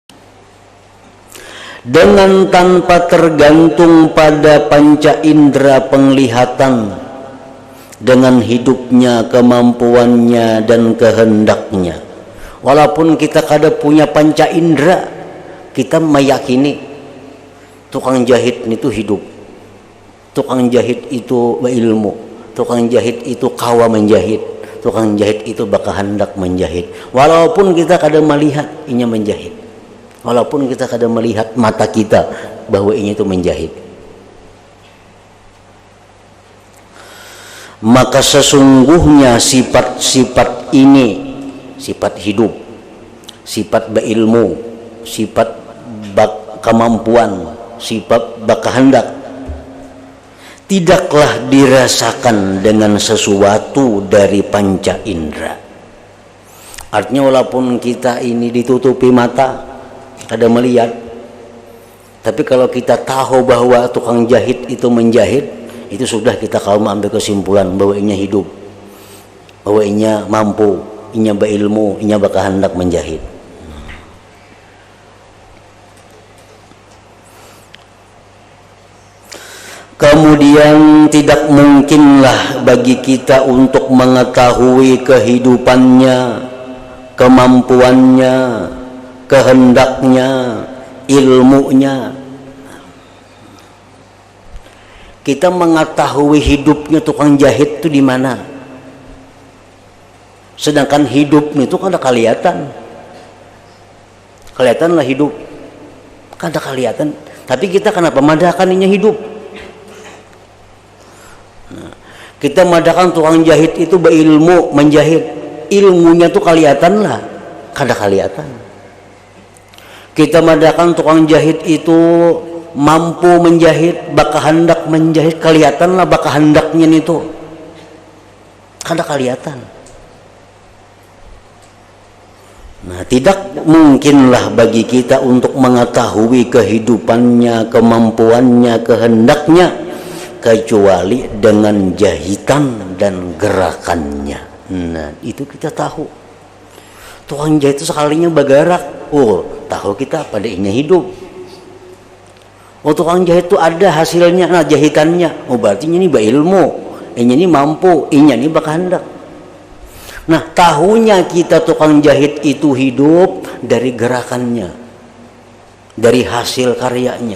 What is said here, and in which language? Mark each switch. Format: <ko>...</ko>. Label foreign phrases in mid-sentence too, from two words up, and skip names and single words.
<id>Dengan tanpa tergantung pada panca indera penglihatan, dengan hidupnya, kemampuannya dan kehendaknya. Walaupun kita kada punya panca indera, kita meyakini tukang jahit itu hidup, tukang jahit itu berilmu, tukang jahit itu kawa menjahit, tukang jahit itu berkehendak menjahit. Walaupun kita kada melihat inya menjahit, walaupun kita kada melihat mata kita bahwa ini itu menjahit. Maka sesungguhnya sifat-sifat ini, sifat hidup, sifat berilmu, sifat kemampuan, sifat berkehendak, tidaklah dirasakan dengan sesuatu dari panca indera. Artinya walaupun kita ini ditutupi mata, kada melihat, tapi kalau kita tahu bahwa tukang jahit itu menjahit, itu sudah kita kalau ambil kesimpulan bahwa inya hidup, bahwa inya mampu, inya berilmu, inya berkehendak menjahit. Kemudian tidak mungkinlah bagi kita untuk mengetahui kehidupannya, kemampuannya, kehendaknya, ilmunya. Kita mengetahui hidupnya tukang jahit itu di mana, sedangkan hidupnya itu kada kelihatan. Kelihatanlah hidup, kada kelihatan. Tapi kita kenapa madahkan inya hidup? Kita madakan tukang jahit itu berilmu menjahit, ilmunya tuh kelihatan lah, kada kelihatan. Kita madakan tukang jahit itu mampu menjahit, berkehendak menjahit, kelihatan lah berkehendaknya itu, kada kelihatan. Nah, tidak mungkinlah bagi kita untuk mengetahui kehidupannya, kemampuannya, kehendaknya, kecuali dengan jahitan dan gerakannya. Nah, itu kita tahu. Tukang jahit itu sekalinya bergerak, oh tahu kita pada inya hidup. Oh tukang jahit itu ada hasilnya, nah jahitannya, oh berarti ini berilmu, ini mampu, ini berkehendak. Nah tahunya kita tukang jahit itu hidup dari gerakannya, dari hasil karyanya.</id>